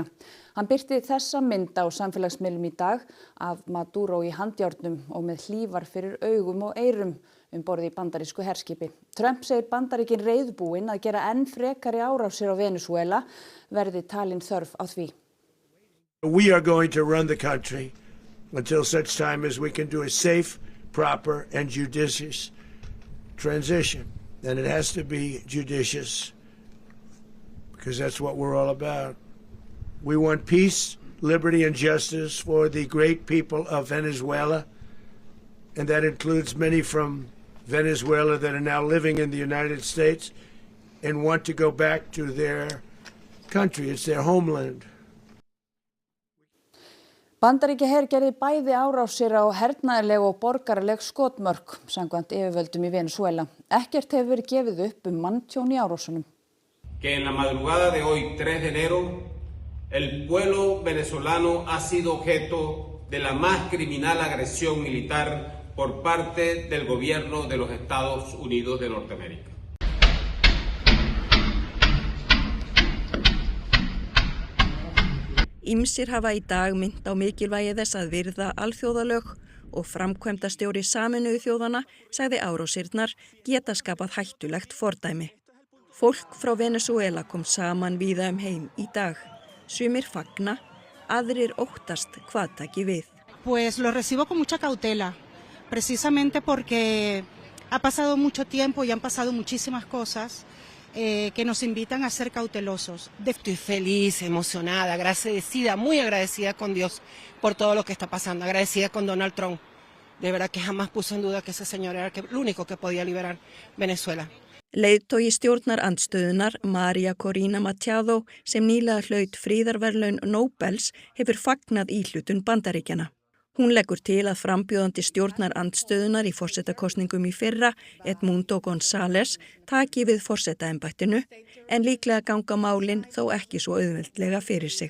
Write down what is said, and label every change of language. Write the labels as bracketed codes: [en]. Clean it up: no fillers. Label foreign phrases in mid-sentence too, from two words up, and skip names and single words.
[is] Hann birti þessa mynd á samfélagsmiðlum í dag af Maduro í handjárnum og með hlífar fyrir augum og eyrum borð í bandarísku herskipi. Trump segir Bandaríkin reiðubúin að gera enn frekari árásir á Venesúela verði talin þörf á því. [en] We are going to run the country until such time as we can do a safe, proper and judicious transition. And it has to be judicious, because that's what we're all about. We want peace, liberty, and justice for the great people of Venezuela, and that includes many from Venezuela that are now living in the United States and want to go back to their country. It's their homeland. [is] Bandaríkjaher gerði bæði árásir á hernaðarleg og borgaraleg skotmörk samkvæmt yfirvöldum í Venesúela. Ekkert hefur verið gefið upp manntjón í árásunum. [es] Que en la madrugada de hoy, 3 de enero, el pueblo venezolano ha sido objeto de la más criminal agresión militar por parte del gobierno de los Estados Unidos de Norteamérica. [is] Ýmsir hafa í dag minnt á mikilvægi þess að virða alþjóðalög og framkvæmdastjóri Sameinuðu þjóðanna sagði árásirnar geta skapað hættulegt fordæmi. Fólk frá Venesúela kom saman víða heim í dag. Sumir fagna, aðrir óttast hvað taki við. [es] Pues lo recibo con mucha cautela, precisamente porque ha pasado mucho tiempo y han pasado muchísimas cosas. Que nos invitan a ser cautelosos. Estoy feliz, emocionada, agradecida, muy agradecida con Dios por todo lo que está pasando, agradecida con Donald Trump. De verdad que jamás puse en duda que ese señor era el único que podía liberar Venezuela. [is] Leiðtogi stjórnarandstöðunar María Corina Machado sem nýlega hlaut friðarverðlaun Nóbels hefur fagnað íhlutun Bandaríkjanna. Hún leggur til að frambjóðandi stjórnarandstöðunar í forsetakosningum í fyrra, Edmundo González, taki við forsetaembættinu, en líklega ganga málin þó ekki svo auðveldlega fyrir sig.